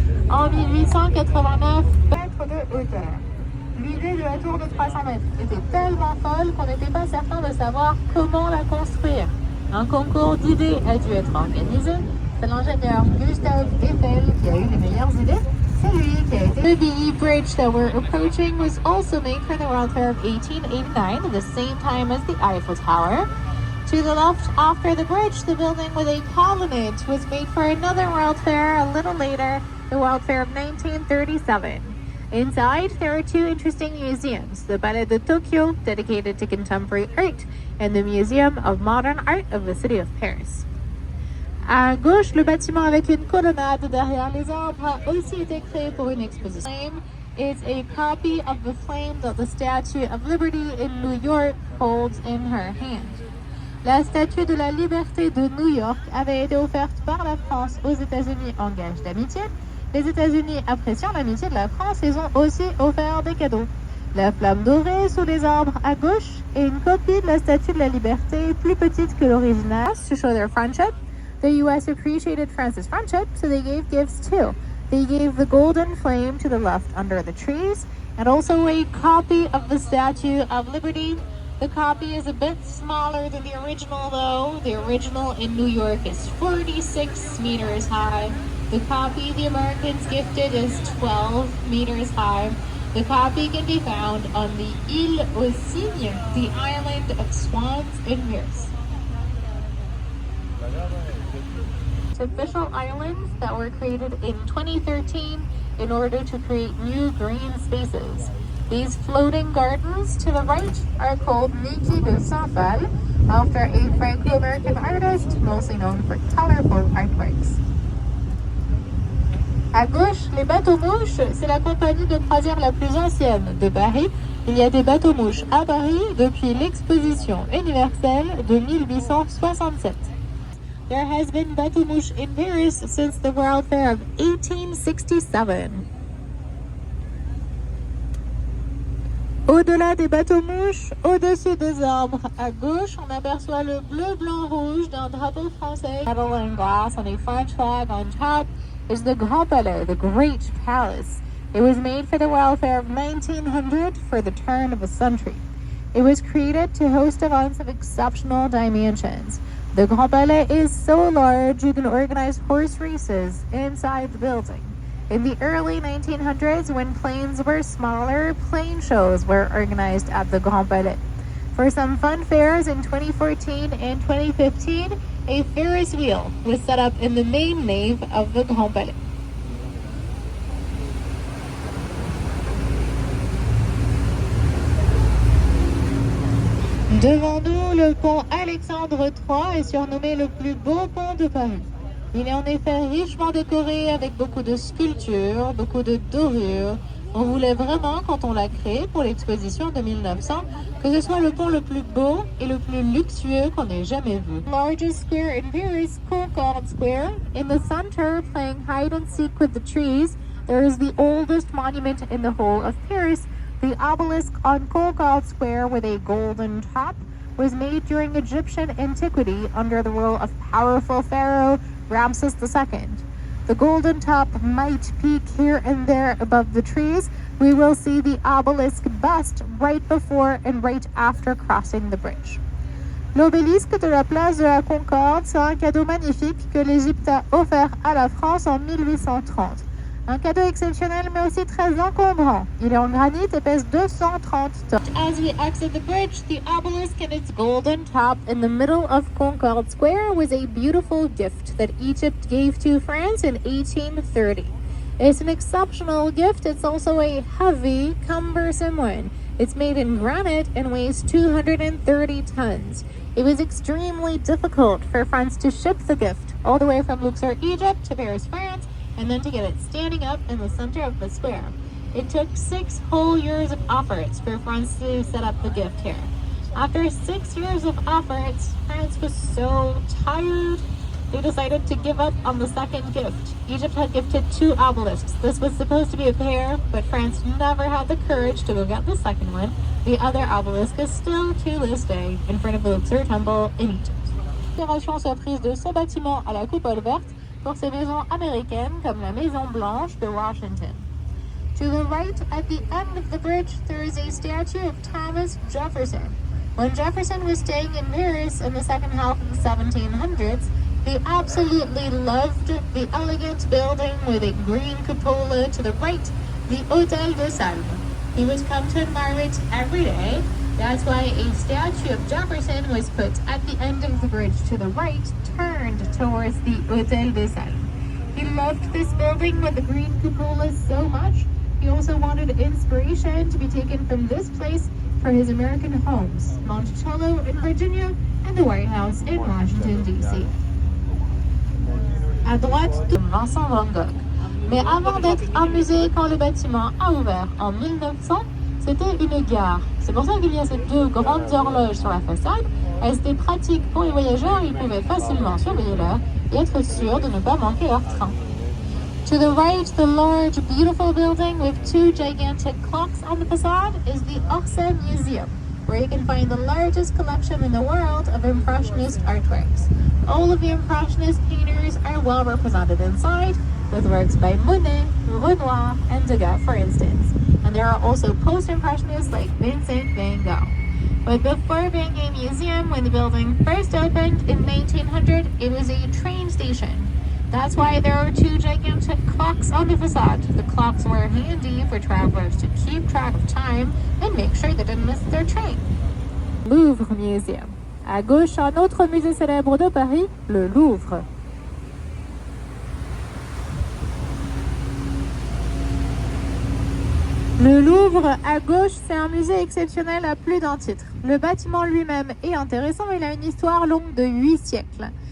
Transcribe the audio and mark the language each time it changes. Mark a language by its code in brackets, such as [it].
[fr] En 1889, mètres de hauteur. L'idée de la tour de 300 mètres était tellement folle qu'on n'était pas certain de savoir comment la construire. Un concours d'idées a dû être organisé. C'est l'ingénieur Gustave Eiffel qui a eu les meilleures idées. C'est lui qui a été. [en] The BE bridge that we're approaching was also made for the World Fair of 1889 at the same time as the Eiffel Tower. To the left, after the bridge, the building with a colonnade was made for another World Fair a little later, the World Fair of 1937. Inside, there are two interesting museums, the Palais de Tokyo, dedicated to contemporary art, and the Museum of Modern Art of the City of Paris. [fr] À gauche, le bâtiment avec une colonnade derrière les arbres a aussi été créé pour une exposition. [en] It's a copy of the flame that the Statue of Liberty in New York holds in her hand. [fr] La Statue de la Liberté de New York avait été offerte par la France aux États-Unis en gage d'amitié. Les États-Unis, appréciant l'amitié de la France, ils ont aussi offert des cadeaux. La flamme dorée sous les arbres à gauche et une copie de la Statue de la Liberté plus petite que l'original. [en] To show their friendship, the U.S. appreciated France's friendship, so they gave gifts too. They gave the golden flame to the left under the trees, and also a copy of the Statue of Liberty. The copy is a bit smaller than the original though. The original in New York is 46 meters high. The copy the Americans gifted is 12 meters high. The copy can be found on the Île aux Cygnes, the island of swans in Paris. Artificial islands that were created in 2013 in order to create new green spaces. These floating gardens to the right are called Niki de Saint-Phal, after a Franco-American artist mostly known for colorful artworks. [fr] À gauche, les bateaux-mouches, c'est la compagnie de croisière la plus ancienne de Paris. Il y a des bateaux-mouches à Paris depuis l'exposition universelle de 1867. [en] There has been bateaux-mouches in Paris since the World Fair of 1867. [fr] Au-delà des bateaux-mouches, au-dessus des arbres à gauche, on aperçoit le bleu-blanc-rouge d'un drapeau français. [en] Metal and glass on a French flag on top is the Grand Palais, the Great Palace. It was made for the World Fair of 1900 for the turn of a century. It was created to host events of exceptional dimensions. The Grand Palais is so large you can organize horse races inside the building. In the early 1900s, when planes were smaller, plane shows were organized at the Grand Palais. For some fun fairs in 2014 and 2015, A Ferris wheel was set up in the main nave of the Grand Palais. [fr] Devant nous, le pont Alexandre III est surnommé le plus beau pont de Paris. Il est en effet richement décoré avec beaucoup de sculptures, beaucoup de dorures. On voulait vraiment, quand on l'a créé pour l'exposition de 1900, que ce soit le pont le plus beau et le plus luxueux qu'on ait jamais vu. [en] Largest square in Paris, Concorde Square. In the center, playing hide and seek with the trees, there is the oldest monument in the whole of Paris. The obelisk on Concorde Square with a golden top was made during Egyptian antiquity under the rule of powerful pharaoh Ramses II. The golden top might peek here and there above the trees. We will see the obelisk bust right before and right after crossing the bridge. [fr] L'obélisque de la place de la Concorde, c'est un cadeau magnifique que l'Égypte a offert à la France en 1830. Un cadeau exceptionnel mais aussi très encombrant. Il est en granit et pèse 230 tonnes. [en] As we exit the bridge, the obelisk and its golden top in the middle of Concorde Square was a beautiful gift that Egypt gave to France in 1830. It's an exceptional gift. It's also a heavy, cumbersome one. It's made in granite and weighs 230 tons. It was extremely difficult for France to ship the gift all the way from Luxor, Egypt to Paris, France, and then to get it standing up in the center of the square. It took 6 whole years of efforts for France to set up the gift here. After 6 years of efforts, France was so tired, they decided to give up on the second gift. Egypt had gifted 2 obelisks. This was supposed to be a pair, but France never had the courage to go get the second one. The other obelisk is still to this day in front of the Luxor Temple in Egypt. [fr] L'inspiration soit prise de ce bâtiment à la coupole verte pour ces maisons américaines comme la Maison Blanche de Washington. [en] To the right, at the end of the bridge, there is a statue of Thomas Jefferson. When Jefferson was staying in Paris in the second half of the 1700s, he absolutely loved the elegant building with a green cupola to the right, the Hôtel de Salm. He would come to admire it every day. That's why a statue of Jefferson was put at the end of the bridge to the right, turned towards the Hôtel de Salm. He loved this building with the green cupola so much. He also wanted inspiration to be taken from this place for his American homes, Monticello in Virginia and the White House in Washington, D.C. [fr] À droite, de Vincent Van Gogh. Mais avant d'être un musée, quand le bâtiment a ouvert en 1900, c'était une gare. C'est pour ça qu'il y a ces 2 grandes horloges sur la façade. Elles étaient pratiques pour les voyageurs, ils pouvaient facilement surveiller l'heure et être sûrs de ne pas manquer leur train. [en] To the right, the large, beautiful building with 2 gigantic clocks on the facade is the Orsay Museum, where you can find the largest collection in the world of Impressionist artworks. All of the Impressionist painters are well represented inside, with works by Monet, Renoir, and Degas, for instance. And there are also post-Impressionists like Vincent van Gogh. But before being a museum, when the building first opened in 1900, it was a train station. That's why there are 2 gigantic clocks on the facade. The clocks were handy for travelers to keep track of time and make sure they didn't miss their train. Louvre Museum. [fr] À gauche, un autre musée célèbre de Paris, le Louvre. Le Louvre, à gauche, c'est un musée exceptionnel à plus d'un titre. Le bâtiment lui-même est intéressant, il a une histoire longue de 8 siècles.